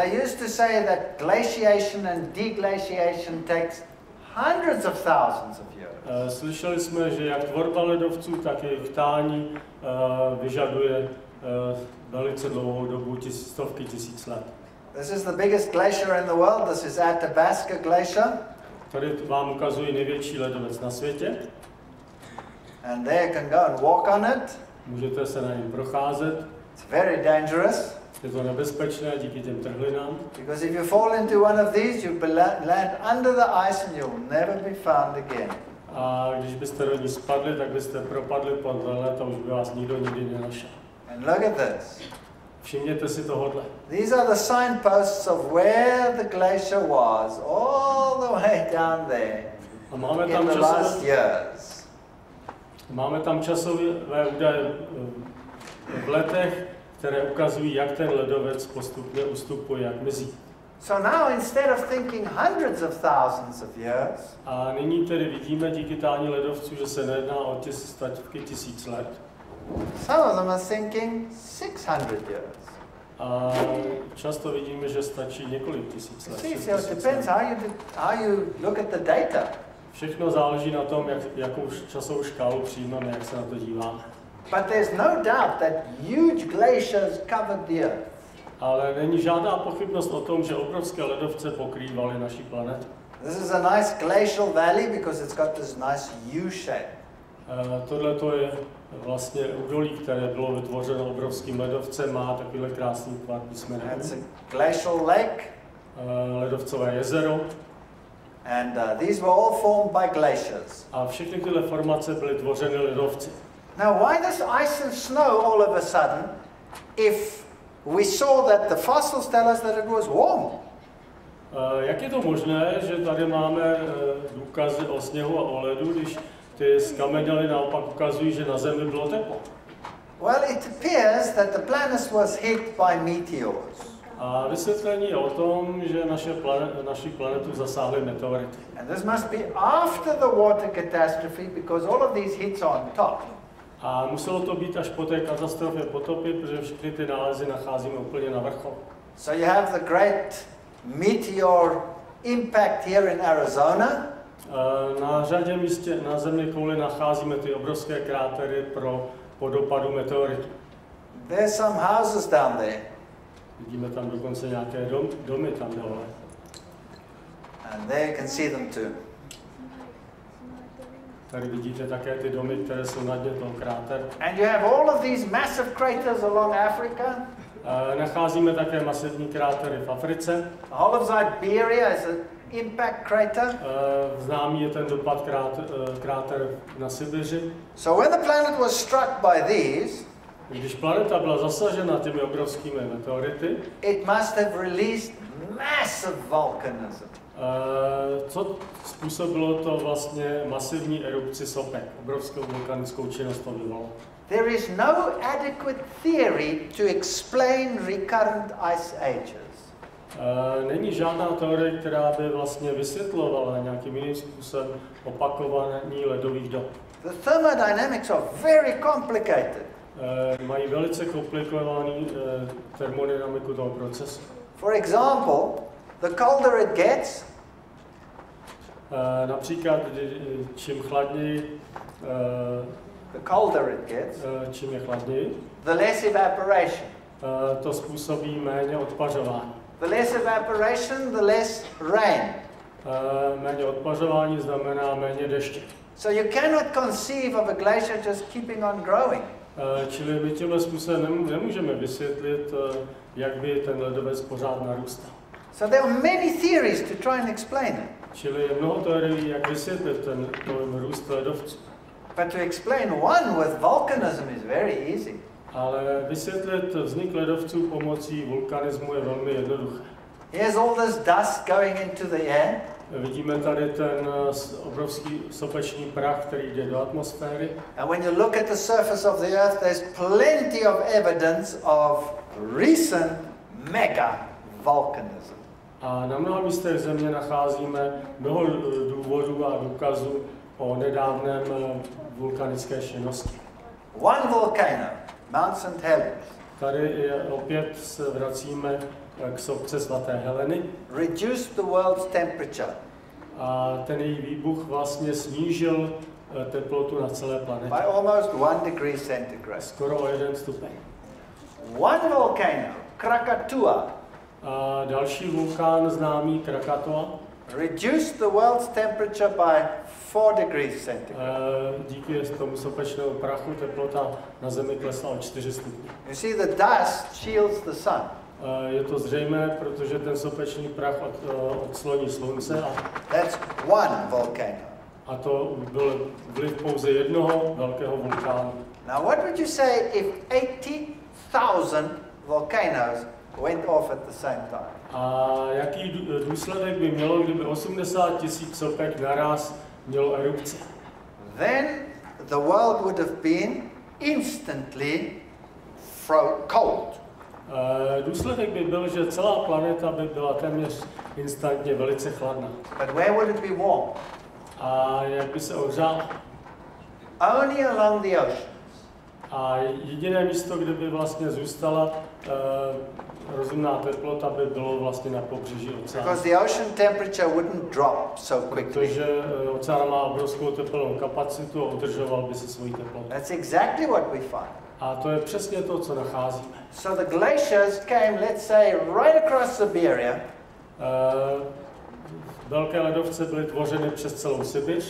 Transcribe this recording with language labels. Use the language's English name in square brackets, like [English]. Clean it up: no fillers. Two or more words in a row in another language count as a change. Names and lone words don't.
[English] They used to say that glaciation and deglaciation takes hundreds of thousands of years. [Czech] Slyšeli jsme, že jak tvorba ledovců, tak i jejich tání vyžaduje velice dlouhou dobu, stovky tisíc let. [English] This is the biggest glacier in the world. This is Athabasca Glacier. [Czech] Tady vám ukazuji největší ledovec na světě. [English] And there you can go and walk on it. [Czech] Můžete se na něm procházet. [English] It's very dangerous. [Czech] Je to nebezpečné díky těm trhlinám. [English] Because if you fall into one of these, you'll land under the ice and you'll never be found again. [Czech] A když byste do ní spadli, tak byste propadli pod led a už by vás nikdo nikdy nenašel. [English] And look at this. [Czech] Všimněte si tohodle. [English] These are the signposts of where the glacier was, all the way down there [Czech] A máme [English] in [Czech] tam [English] the last years. [Czech] časové údaje v letech, které ukazují, jak ten ledovec postupně ustupuje, jak mizí. [English] So now instead of thinking hundreds of thousands of years, [Czech] A nyní tedy vidíme díky tání ledovců, že se nejedná o stovky tisíc let. [English] some of them are thinking 600 years. [Czech] A často vidíme, že stačí několik tisíc let. [English] See, [Czech] 6 [English] so it [Czech] tisíc [English] depends [Czech] let. [English] how you look at the data. [Czech] Všechno záleží na tom, jakou časovou škálu přijímáme, jak se na to díváme. [English] But there's no doubt that huge glaciers covered the Earth. [Czech] Ale není žádná pochybnost o tom, že obrovské ledovce pokrývaly naši planetu. [English] This is a nice glacial valley because it's got this nice U shape. [Czech] Tohle je vlastně údolí, které bylo vytvořeno obrovským ledovcem, má takovýhle krásný tvar písmene. [English] It's a glacial lake. [Czech] Ledovcové jezero. [English] And these were all formed by glaciers. [Czech] A všechny tyhle formace byly tvořeny ledovci. [English] Now, why this ice and snow all of a sudden if we saw that the fossils tell us that it was warm? [Czech] Jak je to možné, že tady máme důkazy o sněhu a o ledu, když ty skameněly naopak ukazují, že na Zemi bylo teplo? [English] Well, it appears that the planet was hit by meteors. [Czech] A vysvětlení je o tom, že naši planetu zasáhly meteority. [English] And this must be after the water catastrophe because all of these hits are on top. [Czech] A muselo to být až po té katastrofě potopy, protože všechny ty nálezy nacházíme úplně na vrcholu. [English] So you have the great meteor impact here in Arizona. [Czech] Na řadě místě na Zemi kouli nacházíme ty obrovské krátery po dopadu meteoritu. [English] There's some houses down there. [Czech] Vidíme tam dokonce nějaké domy tam dole. [English] And there you can see them too. [Czech] Tady vidíte také ty domy, které jsou na dně toho kráteru. [English] And you have all of these massive craters along Africa. [Czech] Nacházíme také masivní krátery v Africe. [English] The whole of Siberia is an impact crater. [Czech] Známý je ten dopad kráter na Sibiři. [English] So when the planet was struck by these, [Czech] když planeta byla zasažena těmi obrovskými meteority, [English] it must have released massive volcanism. [Czech] Co způsobilo to vlastně masivní erupci sopek, obrovskou vulkanickou činnost to vyvolalo. [English] There is no adequate theory to explain recurrent ice ages. [Czech] Není žádná teorie, která by vlastně vysvětlovala nějakým jiným způsobem opakování ledových dob. [English] The thermodynamics are very complicated. [Czech] Mají velice komplikovaný termodynamiku toho procesu. [English] For example, the colder it gets, [Czech] například čím chladněji, [English] the colder it gets, [Czech] čím je chladněji, [English] the less evaporation. [Czech] to způsobí méně odpařování. [English] The less evaporation, the less rain. [Czech] Méně odpařování znamená méně deště. [English] So you cannot conceive of a glacier just keeping on growing. [Czech] Čili my tímhle způsobem nemůžeme vysvětlit, jak by ten ledovec pořád narůstal. [English] So there are many theories to try and explain it. [Czech] Čili je mnoho teorií, jak vysvětlit ten růst ledovců. [English] But to explain one with volcanism is very easy. [Czech] Ale vysvětlit vznik ledovců pomocí vulkanismu je velmi jednoduché. [English] Here's all this dust going into the air. [Czech] Vidíme tady ten obrovský sopečný prach, který jde do atmosféry. [English] And when you look at the surface of the earth, there's plenty of evidence of recent mega volcanism. [Czech] A na mnoha místech země nacházíme mnoho důvodů a důkazů o nedávném vulkanické činnosti. [English] One volcano, Mount St. Helens, [Czech] Tady opět se vracíme k sopce svaté Heleny. [English] reduced the world's temperature [Czech] A ten její výbuch vlastně snížil teplotu na celé planetě. [English] by almost 1 degree centigrade. [Czech] Skoro o 1 stupeň. [English] One volcano, Krakatoa, [Czech] A další vulkán známý Krakatoa [English] reduced the world's temperature by 4 degrees centigrade. [Czech] díky tomu sopečnému prachu teplota na Zemi klesla o 4 stupně. [English] You see, the dust shields the sun. [Czech] Je to zřejmé, protože ten sopečný prach odsloní slunce [English] That's one volcano. [Czech] a to byl vliv pouze jednoho velkého vulkánu. [English] Now, what would you say if 80,000 volcanoes went off at the same time? [Czech] A jaký důsledek by mělo, kdyby 80 000 sopek naraz mělo erupci? [English] Then the world would have been instantly cold. [Czech] Důsledek by byl, že celá planeta by byla téměř instantně velice chladná. [English] But where would it be warm? [Czech] A jak by se ohřála? [English] Only along the ocean. [Czech] A jediné místo, kde by vlastně zůstala rozumná teplota, by bylo vlastně na pobřeží oceánu. [English] Because the ocean temperature wouldn't drop so quickly. [Czech] Protože oceán má obrovskou teplnou kapacitu a udržoval by si svoji teplotu. [English] That's exactly what we find. [Czech] A to je přesně to, co nacházíme. [English] So the glaciers came, let's say, right across Siberia. [Czech] Velké ledovce byly tvořeny přes celou Sibiř.